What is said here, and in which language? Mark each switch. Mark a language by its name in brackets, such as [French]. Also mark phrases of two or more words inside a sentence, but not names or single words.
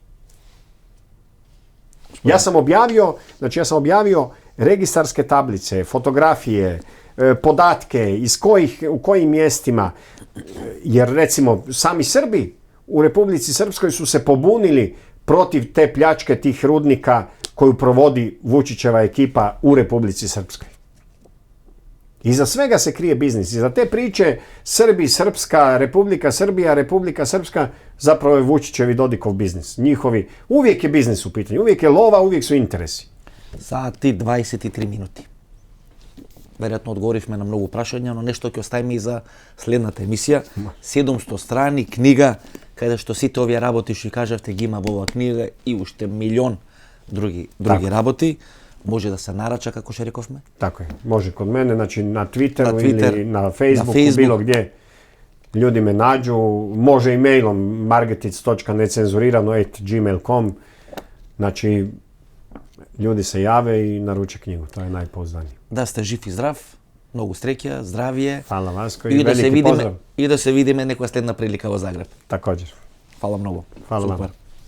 [Croatian] Ja sam objavio registarske tablice, fotografije, podatke u kojim mjestima, jer recimo sami Srbi u Republici Srpskoj su se pobunili protiv te pljačke tih rudnika koju provodi Vučićeva ekipa u Republici Srpskoj. Iza svega se krije biznis. Iza te priče Srbi, Srpska, Republika Srbija, Republika Srpska, zapravo je Vučićev i Dodikov biznis. Njihovi, uvijek je biznis u pitanju, uvijek je lova, uvijek su interesi. [Macedonian] Sat и 23 минути. Веројатно одговоривме на многу прашања, но нешто ќе оставиме и за следната емисија. 700 страни книга, каде што сите овие работи што кажавте ги има во оваа книга и уште милион други работи. Може да се нарача, како што рековме? [Croatian] Tako je. Može kod mene, znači na Twitteru ili na Facebooku, bilo gdje. Ljudi me nađu, može i mailom margetic.necenzurirano@gmail.com. Znači, ljudi se jave i naruče knjigu, to je najpouzdanije. [Macedonian] Да сте жив и здрав, многу среќа, здравие. [Croatian] Fala Vasko i veliki pozdrav. [Macedonian] И да се видиме некоја следна прилика во Загреб. [Croatian] Такоđer. [Macedonian] Фала многу. Фала.